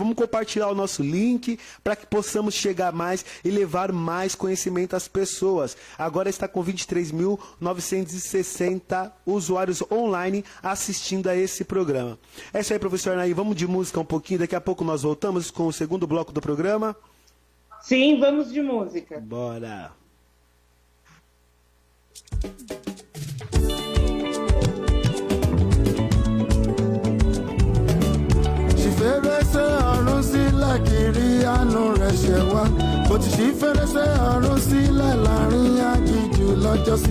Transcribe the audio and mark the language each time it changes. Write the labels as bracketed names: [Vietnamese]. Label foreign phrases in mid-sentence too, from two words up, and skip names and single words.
[Portuguese] Vamos compartilhar o nosso link para que possamos chegar mais e levar mais conhecimento às pessoas. Agora está com 23.960 usuários online assistindo a esse programa. É isso aí, professor Anaí. Vamos de música um pouquinho. Daqui a pouco nós voltamos com o segundo bloco do programa. Sim, vamos de música. Bora. [Yoruba] Fèrèsé ọ̀run sílẹ̀ kiri àánú rẹ̀ ṣẹ̀ wá. Bó ti ṣí fèrèsé ọ̀run sílẹ̀ láàrin aginjù lọ́jọ́sí.